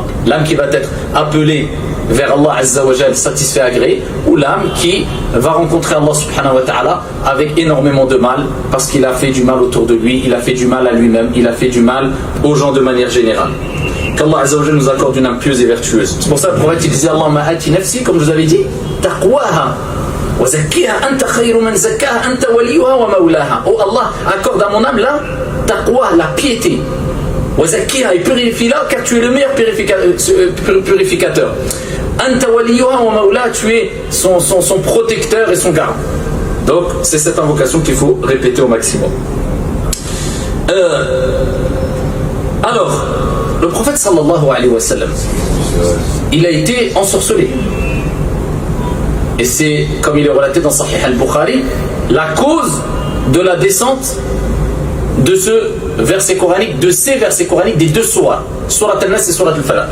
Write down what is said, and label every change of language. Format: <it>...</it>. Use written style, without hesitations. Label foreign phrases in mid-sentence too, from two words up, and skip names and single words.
<fr>L'âme qui va être appelée vers Allah</fr> <ar>عز وجل,</ar> <fr>satisfait, agréé, ou l'âme qui va rencontrer Allah</fr> <ar>سبحانه وتعالى</ar> <fr>avec énormément de mal, parce qu'il a fait du mal autour de lui, il a fait du mal à lui-même, il a fait du mal aux gens de manière générale. Qu'Allah</fr> <ar>عز وجل</ar> <fr>nous accorde une âme pieuse et vertueuse. C'est pour ça que le prophète il disait</fr> <ar>اللهم آت نفسي,</ar> <fr>comme je vous avais dit,</fr> <ar>تقواها وزكها أنت خير من زكاها أنت وليها ومولاها.</ar> <fr>Oh Allah, accorde à mon âme là taqwa, la piété.</fr> <ar>وزكها,</ar> <fr>et purifie-la car tu es le meilleur purificateur.</fr> <ar>أنت وليها ومولاها,</ar> <fr>tu es son protecteur et son garant. Donc c'est cette invocation qu'il faut répéter au maximum. Alors, le prophète</fr> <ar>صلى الله عليه وسلم,</ar> <fr>il a été ensorcelé. Et c'est, comme il est relaté dans Sahih al-Bukhari, la cause de la descente de ce verset coranique, de ces versets coraniques, des deux sourates, Surat al-Nas et Surat al-Falaq.</fr>